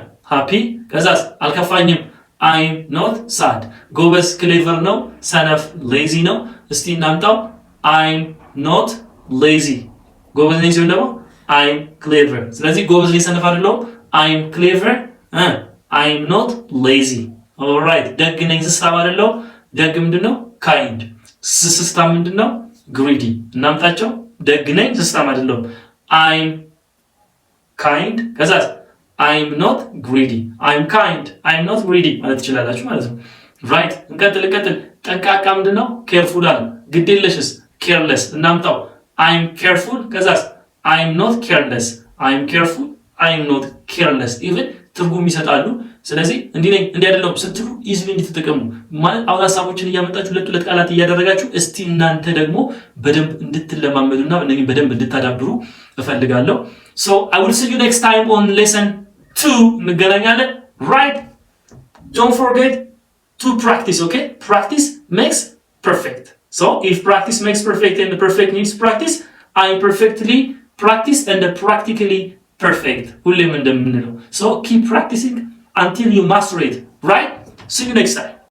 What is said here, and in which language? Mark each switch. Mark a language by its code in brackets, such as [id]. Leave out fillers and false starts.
[am] ሃፒ ከዛስ አልከፋኝም [en] አይም ኖት ሳድ። [am] ጎበዝ ክሌቨር ነው፣ ሰነፍ ሌዚ ነው። እስቲ እናምጣው። [en] አይም ኖት ሌዚ። [am] ጎበዝ ነኝ ሲሆን ደግሞ [en] አይም ክሌቨር። [am] ስለዚህ ጎበዝ ነኝ ሰነፍ አይደለሁም አይም ክሌቨር [en] I'm not lazy. All right. [am] ደግ ነኝ ስስታም አይደለው። ደግ ምንድነው? kind. ስስታም ምንድነው? greedy. እናምጣቸው። ደግ ነኝ ስስታም አይደለው። [en] I'm kind. ከዛስ I'm not greedy. I'm kind. I'm not greedy [am] ማለት ትችላላችሁ ማለት ነው። right. እንቀጥል። ጠንቃቃ ምንድነው? careful አለ። ግዴለሽስ? [en] careless. [am] እናምጣው። [en] I'm careful. ከዛስ I'm not careless. I'm careful. I'm not careless. [am] even ትርጉም ይሰጣሉ። ስለዚህ እንዲህ ነኝ እንዲህ አይደለም ስትሉ ኢዝሊ እንድትጠቀሙ ማለት አሁን ሐሳቦችን እያመጣችሁ ሁለት ቃላት እያደረጋችሁ እስቲ እናንተ ደግሞ በደንብ እንድትለማመዱና እነኚህ በደንብ እንድታዳብሩ እፈልጋለሁ። [en] so I will see you next time on lesson 2 [am] እንገናኛለን። [en] right, don't forget to practice. okay, practice makes perfect. so if practice makes perfect and the perfect needs practice, I perfectly practice and practically perfect. [am] ሁሌም እንደምንለው [en] so keep practicing until you master it. right, see you next time.